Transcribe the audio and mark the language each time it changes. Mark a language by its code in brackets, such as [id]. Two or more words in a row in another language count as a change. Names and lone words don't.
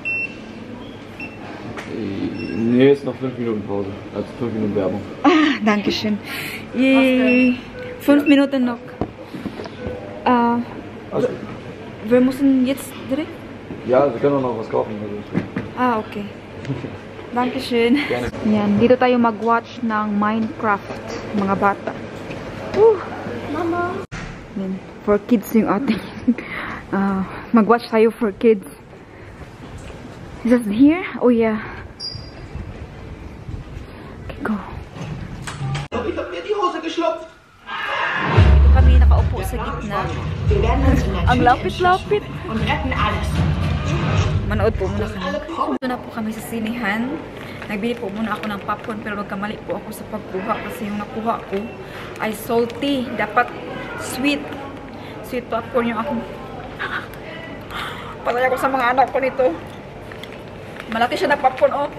[de] Nee, ist noch 5 Minuten Pause. Also 5 Minuten Werbung. Ah, danke schön. Yay. 5 Minuten noch. Wir müssen jetzt direkt? Ja, wir können auch noch was kaufen. Ah, okay. Dankeschön. [tl] Yan, dito tayo mag-watch ng Minecraft, mga bata. Mama! Yan, [en] for kids [tl] yung ating Mag-watch tayo [en] for kids. Is this here? Oh yeah. Okay, go. [de] Ich hab mir die Hose geschlupft. [tl] Dito kami nakaupo sa gitna. Ang lapit-lapit. [de] Und retten alles. [tl] Manood po muna kami. Dito na po kami sa sinihan. Nagbili po muna ako ng popcorn pero nagkamali po ako sa pagkuha kasi yung nakuha ko ay salty. Dapat sweet. [en] Sweet popcorn [tl] yung ako. Patay ako sa mga anak ko nito. Malaki siya na popcorn, oh.